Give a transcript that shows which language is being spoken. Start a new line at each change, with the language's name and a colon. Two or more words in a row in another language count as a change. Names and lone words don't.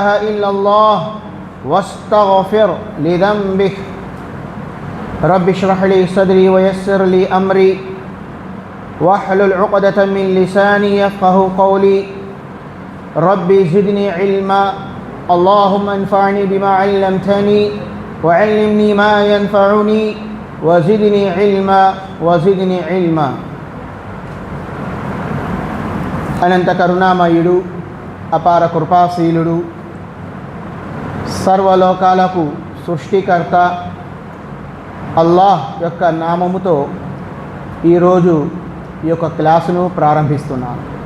Arabic: إلا الله واستغفر لذنبك رب اشرح لي صدري ويسر لي أمري واحلل عقدة من لساني يفقه قولي ربي زدني علما اللهم انفعني بما علمتني وعلمني ما ينفعني وزدني
Telugu: علما అనంత కరుణామయుడు అపార కృపాశీలుడు సర్వలోకాలకు సృష్టికర్త అల్లాహ్ యొక్క నామముతో ఈరోజు ఈ యొక్క క్లాసును ప్రారంభిస్తున్నాను.